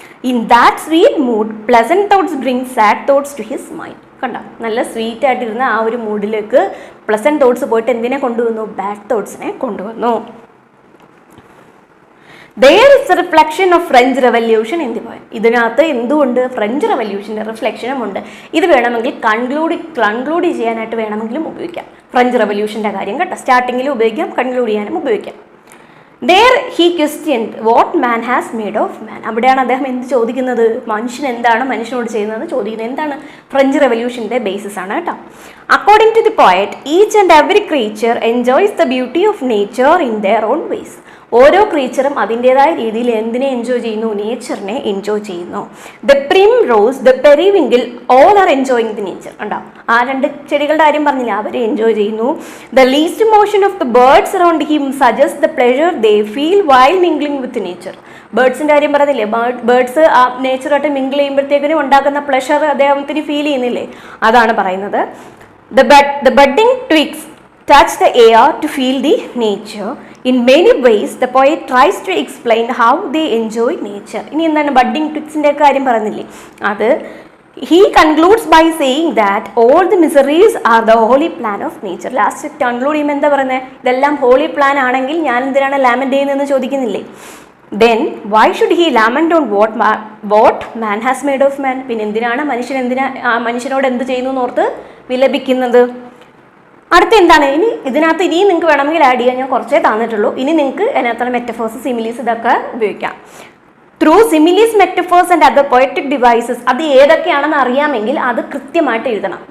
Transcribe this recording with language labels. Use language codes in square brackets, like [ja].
[en] In that sweet mood, pleasant thoughts bring sad thoughts to his mind. [ml] കണ്ടോ? നല്ല sweet ആയിട്ടിരുന്ന ആ ഒരു മൂഡിലേക്ക് pleasant thoughts പോയിട്ട് എന്തിനെ കൊണ്ടുവന്നു? ബാഡ് തോട്ട്സിനെ കൊണ്ടുവന്നു. [en] There is a reflection of French Revolution in the poem. [ml] ഇതിനകത്ത് എന്തുകൊണ്ട്? ഫ്രഞ്ച് റെവല്യൂഷൻ്റെ റിഫ്ലക്ഷനും ഉണ്ട്. ഇത് വേണമെങ്കിൽ കൺക്ലൂഡ് ചെയ്യാനായിട്ട് വേണമെങ്കിലും ഉപയോഗിക്കാം. ഫ്രഞ്ച് റെവല്യൂഷൻ്റെ കാര്യം കേട്ടോ, സ്റ്റാർട്ടിങ്ങിലും ഉപയോഗിക്കാം, കൺക്ലൂഡ് ചെയ്യാനും ഉപയോഗിക്കാം. [en] There he questioned what man has made of man. [ml] അവിടെയാണ് അദ്ദേഹം എന്ത് ചോദിക്കുന്നത്, മനുഷ്യൻ എന്താണ് മനുഷ്യനോട് ചെയ്യുന്നത് ചോദിക്കുന്നത്. എന്താണ്? ഫ്രഞ്ച് റെവല്യൂഷൻ്റെ ബേസിസ് ആണ് കേട്ടോ. [en] According to the poet, each and every creature enjoys the beauty of nature in their own ways. [ml] ഓരോ ക്രീച്ചറും അതിൻ്റെതായ രീതിയിൽ എന്തിനെ എൻജോയ് ചെയ്യുന്നു? നേച്ചറിനെ എൻജോയ് ചെയ്യുന്നു. [en] The primrose, the periwinkle, all are enjoying the nature. [ml] ഉണ്ടോ? ആ രണ്ട് ചെടികളുടെ കാര്യം പറഞ്ഞില്ല, അവരെ എൻജോയ് ചെയ്യുന്നു. [en] The least motion of the birds around him suggest the pleasure they feel while mingling with nature. [ml] ബേർഡ്സിൻ്റെ കാര്യം പറഞ്ഞില്ലേ, ബേർഡ്സ് ആ നേച്ചറായിട്ട് മിംഗിൾ ചെയ്യുമ്പോഴത്തേക്കിനും ഉണ്ടാക്കുന്ന പ്ലെഷർ അദ്ദേഹത്തിന് ഫീൽ ചെയ്യുന്നില്ലേ, അതാണ് പറയുന്നത്. [en] The budding twigs touch the air to feel the nature. In many ways, the poet tries to explain how they enjoy nature. [ml] ഇനി എന്താണ് ബഡ്ഡിംഗ് ട്വിഗ്സിൻ്റെ കാര്യം പറഞ്ഞില്ലേ, അത് [en] he concludes by saying that all the miseries are the holy plan of nature. [ml] Last conclude ചെയ്യുമ്പോൾ എന്താ പറയുന്നത്? ഇതെല്ലാം holy plan ആണെങ്കിൽ ഞാൻ എന്തിനാണ് ലാമെന്റ് ചെയ്യുന്നതെന്ന് ചോദിക്കുന്നില്ലേ. [en] Then why should he lament on what man has made of man? [ml] പിന്നെ എന്തിനാണ് മനുഷ്യനോട് എന്ത് ചെയ്യുന്നു എന്നോർത്ത് വിലപിക്കുന്നത്? അടുത്ത എന്താണ്? ഇതിനകത്ത് ഇനിയും നിങ്ങൾക്ക് വേണമെങ്കിൽ ആഡ് ചെയ്യാൻ ഞാൻ കുറച്ചേ തന്നിട്ടുള്ളൂ. ഇനി നിങ്ങൾക്ക് അതിനകത്തുള്ള മെറ്റഫേഴ്സ്, സിമിലീസ് ഇതൊക്കെ ഉപയോഗിക്കാം. [en] Through similes, metaphors and other poetic devices. [ml] അത് ഏതൊക്കെയാണെന്ന് അറിയാമെങ്കിൽ അത് കൃത്യമായിട്ട് എഴുതണം.